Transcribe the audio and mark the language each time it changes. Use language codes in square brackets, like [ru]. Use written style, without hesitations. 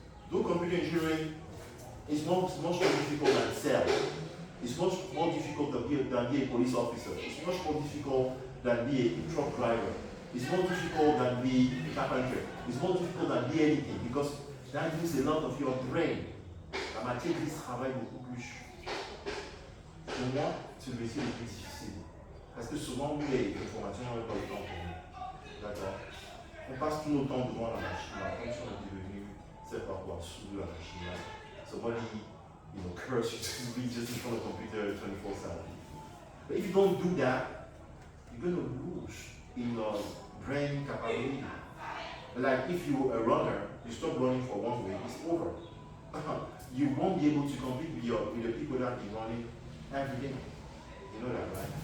[en] Do computer engineering is much more difficult than sales. It's much more difficult than be a police officer. It's much more difficult than be a truck driver. It's more difficult than be a carpenter. It's more difficult than be anything because that uses a lot of your brain. [fr] La matière grise travaille beaucoup plus. Pour moi, c'est le métier le plus difficile. Parce que souvent, nous, les informations, on n'a pas le temps pour nous. D'accord? On passe tout notre temps devant la machine, là, comme si on était venu, c'est pas quoi, sous la machine là. [en] Somebody, curse you to be just in front of the computer 24/7. But if you don't do that, you're going to lose in your brain capability. Like if you're a runner, you stop running for one week, it's over. You won't be able to compete with the people that be running every day. You know that, right?